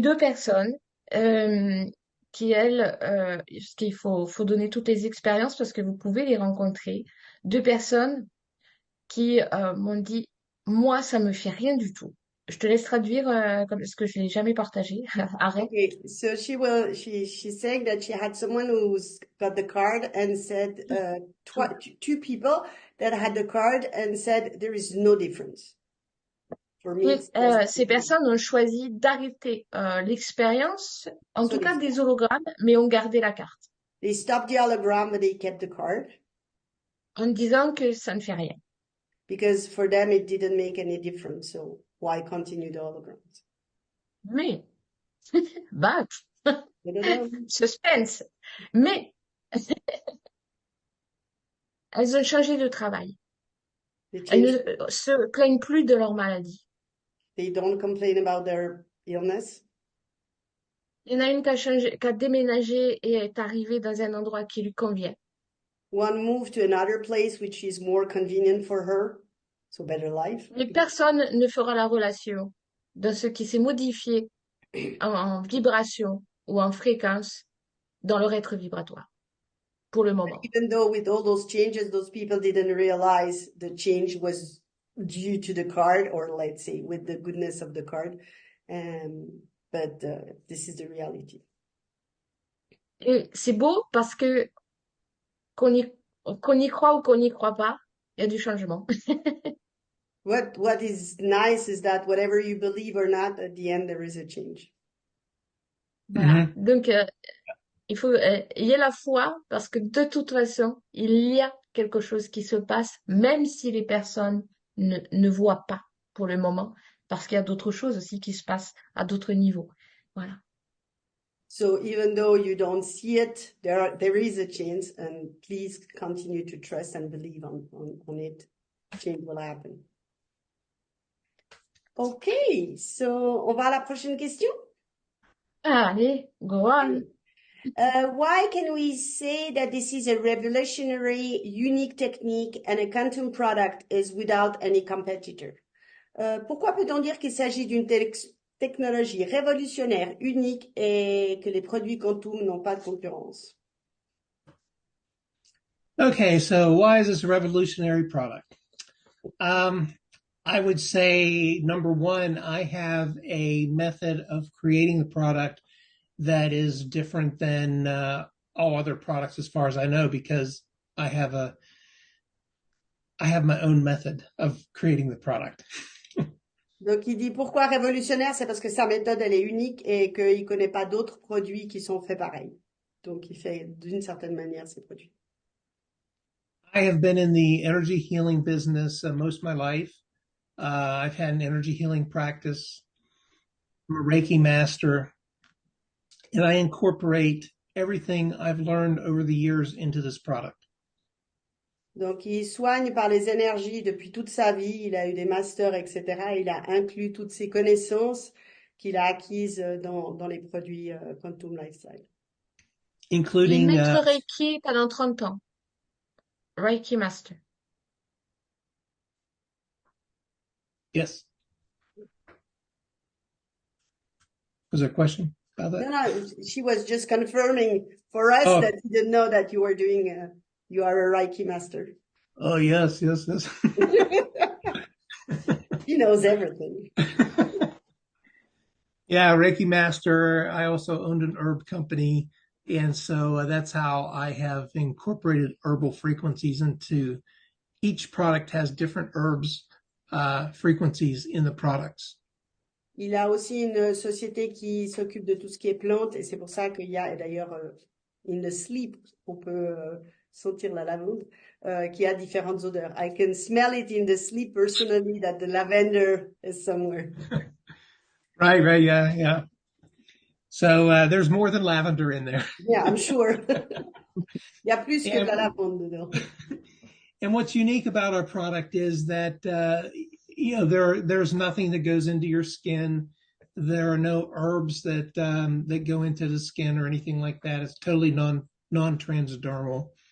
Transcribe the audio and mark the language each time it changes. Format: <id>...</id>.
<fr>2 personnes qui, elles, parce qu'il faut donner toutes les expériences parce que vous pouvez les rencontrer. 2 personnes qui m'ont dit, moi, ça me fait rien du tout. Je te laisse traduire comme parce que je l'ai jamais partagé. Arrête.</fr> <en>Okay, so she's saying that she had someone who's got the card and said, two people that had the card and said there is no difference. For me,</en> <fr>Et,</fr> <en>it's just</en> <fr>ces personnes ont choisi d'arrêter l'expérience, en</fr> <en>so</en> <fr>tout cas des hologrammes, mais ont gardé la carte,</fr> <en>they stopped the hologram, but they kept the card</en> <fr>en disant que ça ne fait rien.</fr> <en>because for them it didn't make any difference. So why continue the holograms?</en> <fr>Mais, bah,</fr> <en>I don't know. suspense.</en> <fr>Mais, elles ont changé de travail.</fr> <en>They</en> <fr>Elles</fr> <en>changed.</en> <fr>ne se plaignent plus de leur maladie.</fr> <en>They don't complain about their illness.</en> <fr>Il y en a une qui a déménagé et est arrivée dans un endroit qui lui convient.</fr> <en>One moved to another place which is more convenient for her, so better life.</en> <fr>Mais personne ne fera la relation de ce qui s'est modifié en vibration ou en fréquence dans leur être vibratoire. pour le moment.</fr> <en>Even though with all those changes, those people didn't realize the change was due to the card, or let's say with the goodness of the card. But this is the reality.</en> <fr>Et c'est beau parce que qu'on y croit ou qu'on n'y croit pas, il y a du changement.</fr> <en>What is nice is that whatever you believe or not, at the end there is a change.</en> <fr>Voilà. Donc, il faut ayez la foi parce que de toute façon, il y a quelque chose qui se passe, même si les personnes ne voient pas pour le moment, parce qu'il y a d'autres choses aussi qui se passent à d'autres niveaux. Voilà.</fr> <en>So even though you don't see it, there is a chance, and please continue to trust and believe on it. Change will happen. Okay, so</en> <fr>on va à la prochaine question. Allez,</fr> <en>go on. Why can we say that this is a revolutionary, unique technique and a quantum product is without any competitor?</en> <fr>Pourquoi peut-on dire qu'il s'agit d'une technologie révolutionnaire, unique et que les produits quantum n'ont pas de concurrence?</fr> <en>Okay, so why is this a revolutionary product? I would say, number one, I have a method of creating the product that is different than all other products as far as I know, because I have my own method of creating the product.</en> <fr>Donc, il dit pourquoi révolutionnaire, c'est parce que sa méthode, elle est unique et qu'il connaît pas d'autres produits qui sont faits pareil. Donc, il fait d'une certaine manière ses produits.</fr> <en>I have been in the energy healing business most of my life. I've had an energy healing practice. I'm a Reiki master, and I incorporate everything I've learned over the years into this product.</en> <fr>Donc, il soigne par les énergies depuis toute sa vie. Il a eu des masters, etc. Il a inclus toutes ses connaissances qu'il a acquises dans les produits Quantum Lifestyle. Il est</fr> <en>Including</en> <fr>maître Reiki pendant 30 ans.</fr> <en>Reiki Master. yes. Was there a question about that? No, she was just confirming for us that he didn't know that you were doing, you are a Reiki master. Oh, yes. He knows everything. Yeah, Reiki master. I also owned an herb company. And so that's how I have incorporated herbal frequencies into each product has different herbs, frequencies in the products.</en> <fr>Il a aussi une société qui s'occupe de tout ce qui est plantes et c'est pour ça qu'il y a, et d'ailleurs,</fr> <en>in the sleep,</en> <fr>on peut sentir la lavande, qui a différentes odeurs.</fr> <en>I can smell it in the sleep personally that the lavender is somewhere. Right, yeah. So there's more than lavender in there. Yeah, I'm sure.</en> <fr>Il y a plus que de la lavande dedans.</fr> <en>And what's unique about our product is that there's nothing that goes into your skin. There are no herbs that go into the skin or anything like that. It's totally non-transdermal.</en>